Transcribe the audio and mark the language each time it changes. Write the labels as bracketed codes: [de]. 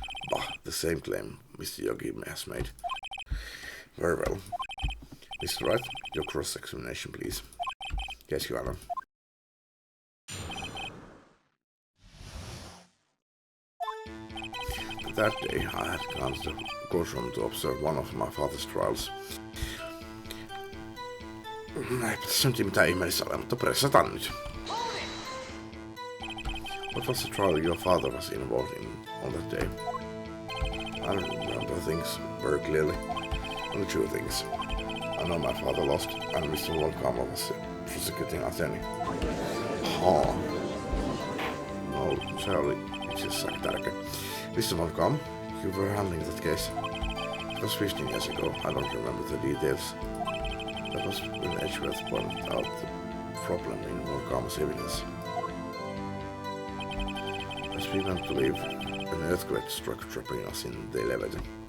[en] Bah, the same claim Mr. Yogi has made. Very well. Mr. Wright, your cross-examination, please. Yes, Your Honor. That day, I had gone to the courtroom to observe one of my father's trials. [fi] Ei pitäisi nyt mitään ihmeellistä ole, mutta pressataan nyt. [en] What was the trial your father was involved in on that day? I don't remember things very clearly. Only 2 things. I know my father lost, and Mr. Wonkama was the prosecuting attorney. [fi] No, se oli itse asiassa aika tärkeä. [en] Mr. Wonkama, you were handling that case. It was 15 years ago. I don't remember the details. That was when Edgeworth pointed out the problem in Wonkama's evidence. As we went to leave, an earthquake struck, trapping us in the elevator.